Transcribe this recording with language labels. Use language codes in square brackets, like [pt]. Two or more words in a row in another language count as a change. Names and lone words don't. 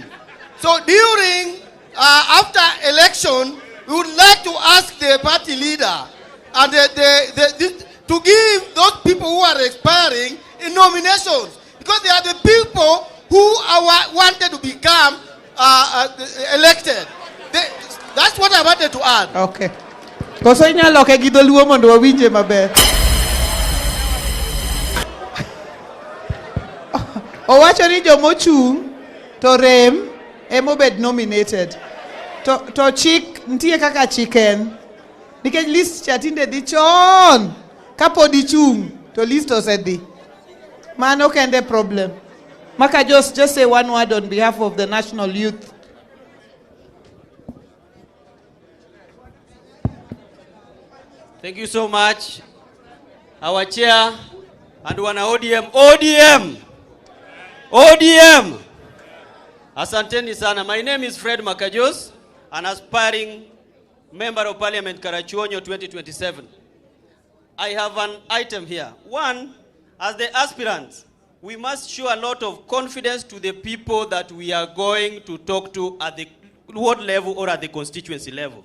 [en] So during, after election, we would like to ask the party leader and to give those people who are aspiring in nominations. Because they are the people who are wanted to become elected. That's what I wanted to add. Okay. [luo] Koso inyalo ke gi dholuo mondo wawinje maber. Owacho ni jomochung to rem emobed nominated. To chik ntie kaka chicken. Nikech list chatinde dhi chon. Kapo di chung to list osedhi. Mano kende problem. [en] Maka just say one word on behalf of the national youth. Thank you so much, our chair and wana ODM. ODM! [sw] ODM! Asanteni sana. [en] My name is Fred Makajos, an aspiring member of Parliament Karachuonyo 2027. I have an item here. One, as the aspirants, we must show a lot of confidence to the people that we are going to talk to at the ward level or at the constituency level.